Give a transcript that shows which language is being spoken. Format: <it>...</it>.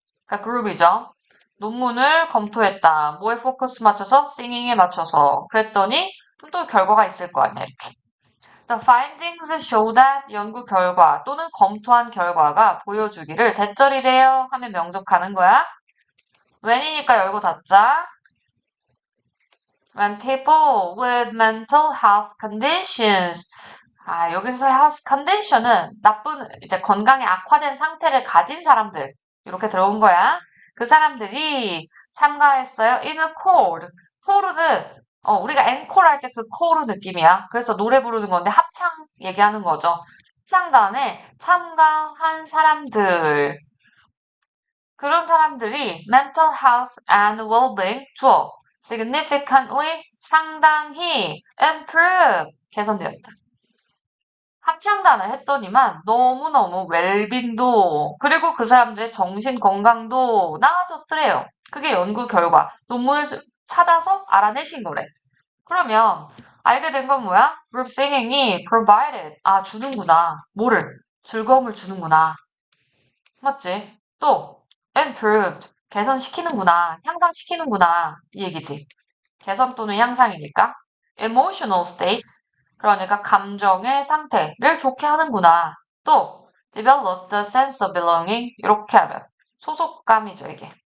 <ko>그러니까 그룹이죠. 논문을 검토했다. 뭐에 포커스 맞춰서? 싱잉에 맞춰서. 그랬더니 또 결과가 있을 거 아니야, 이렇게.</ko> <en>The findings show that</en> <ko>연구 결과 또는 검토한 결과가 보여주기를 대절이래요 하면 명족하는 거야. when이니까 열고 닫자.</ko> <en>When people with mental health conditions.</en> <ko>여기서 health condition은 나쁜, 이제 건강이 악화된 상태를 가진 사람들. 이렇게 들어온 거야. 그 사람들이 참가했어요.</ko> <en>in a chord.</en> <ko>chord는, 우리가 앵콜 할 때 그 코르 느낌이야. 그래서 노래 부르는 건데 합창 얘기하는 거죠. 합창단에 참가한 사람들.</ko> <en>그런 사람들이 mental health and well-being</en> <ko>주어</ko> <en>significantly</en> <ko>상당히</ko> <en>improve</en> <ko>개선되었다. 합창단을 했더니만 너무너무 웰빙도 그리고 그 사람들의 정신 건강도 나아졌더래요. 그게 연구 결과 논문을 찾아서 알아내신 거래. 그러면 알게 된 건 뭐야?</ko> <en>group singing이 provided</en> <ko>주는구나. 뭐를? 즐거움을 주는구나. 맞지? 또 improved 개선시키는구나. 향상시키는구나. 이 얘기지. 개선 또는 향상이니까.</ko> <en>emotional states</en> <ko>그러니까 감정의 상태를 좋게 하는구나.</ko> <en>또 develop the sense of belonging</en> <ko>이렇게 하면 소속감이죠, 이게.</ko>